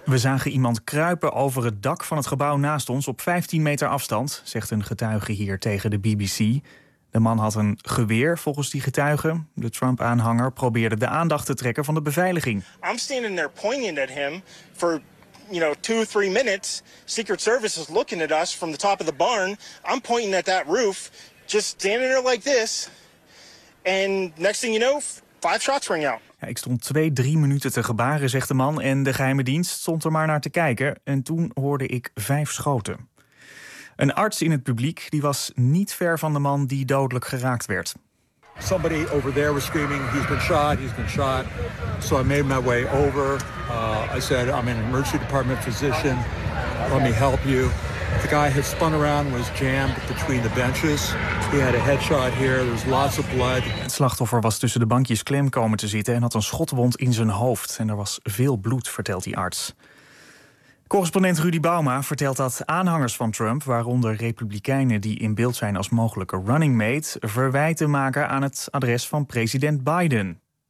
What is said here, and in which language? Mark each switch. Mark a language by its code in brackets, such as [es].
[nl] We zagen iemand kruipen over het dak van het gebouw naast ons op 15 meter afstand, zegt een getuige hier tegen de BBC. De man had een geweer volgens die getuigen. De Trump-aanhanger probeerde de aandacht te trekken van de beveiliging. [en] I'm standing there pointing at him for, 2-3 minutes. Secret Service is looking at us from the top of the barn. I'm pointing at that roof, just standing there like this. And next thing you know, 5 shots ring out. [nl] Ja, ik stond 2-3 minuten te gebaren, zegt de man, en de geheime dienst stond er maar naar te kijken. En toen hoorde ik 5 schoten. Een arts in het publiek die was niet ver van de man die dodelijk geraakt werd. [en] Somebody over there was screaming, he's been shot, he's been shot. So I made my way over. I said, I'm an emergency department physician. Let me help you. The guy had spun around, was jammed between the benches. He had a headshot here, there was lots of blood. [nl] Het slachtoffer was tussen de bankjes klem komen te zitten en had een schotwond in zijn hoofd. En er was veel bloed, vertelt die arts. Correspondent Rudy Bauma vertelt dat aanhangers van Trump, waaronder republikeinen die in beeld zijn als mogelijke running mate, verwijten maken aan het adres van president Biden.